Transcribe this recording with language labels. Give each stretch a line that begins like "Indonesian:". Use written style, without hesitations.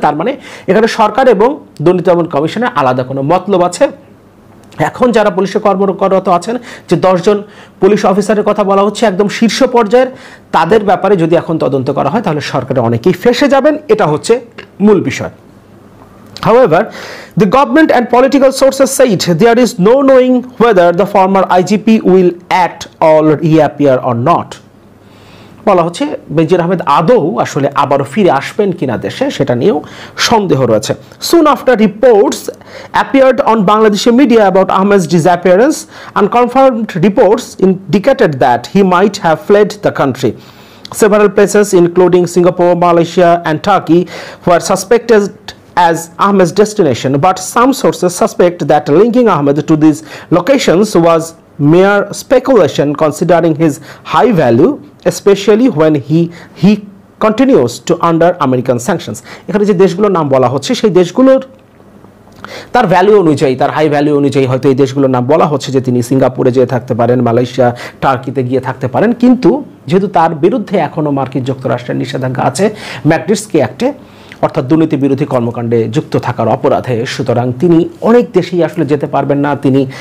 Bangla: তার মানে এখানে সরকার এবং দুর্নীতি দমন কমিশনের আলাদা কোনো মতলব আছে। এখন যারা পুলিশে কর্মরত আছেন, যে 10 জন পুলিশ অফিসারের কথা বলা হচ্ছে একদম শীর্ষ পর্যায়ের, তাদের ব্যাপারে যদি এখন তদন্ত করা হয় তাহলে সরকারে অনেকেই ফেঁসে যাবেন, এটা হচ্ছে মূল বিষয়।
English: However, the government and political sources said there is no knowing whether the former IGP will at all reappear or not.
Bangla: বলা হচ্ছে বেনজির আহমেদ আদৌ আসলে আবারও ফিরে আসবেন কিনা দেশে, সেটা নিয়েও সন্দেহ রয়েছে।
English: Soon after reports appeared on Bangladeshi media about Ahmed's disappearance, unconfirmed reports indicated that he might have fled the country. Several places including Singapore, Malaysia and Turkey were suspected as Ahmed's destination, but some sources suspect that linking Ahmed to these locations was mere speculation considering his high value, especially when he continues to under American sanctions.
Bangla: এখানে যে দেশগুলোর নাম বলা হচ্ছে সেই দেশগুলোর তার value অনুযায়ী, তার হাই ভ্যালু অনুযায়ী হয়তো এই দেশগুলোর নাম বলা হচ্ছে যে তিনি সিঙ্গাপুরে যেয়ে থাকতে পারেন, মালয়েশিয়া, টার্কিতে গিয়ে থাকতে পারেন, কিন্তু যেহেতু তার বিরুদ্ধে এখনও মার্কিন যুক্তরাষ্ট্রের নিষেধাজ্ঞা আছে ম্যাগনিটস্কি অ্যাক্টে, অর্থাৎ দুর্নীতি বিরোধী কর্মকাণ্ডে যুক্ত থাকার অপরাধে, সুতরাং তিনি অনেক দেশেই আসলে যেতে পারবেন না, তিনি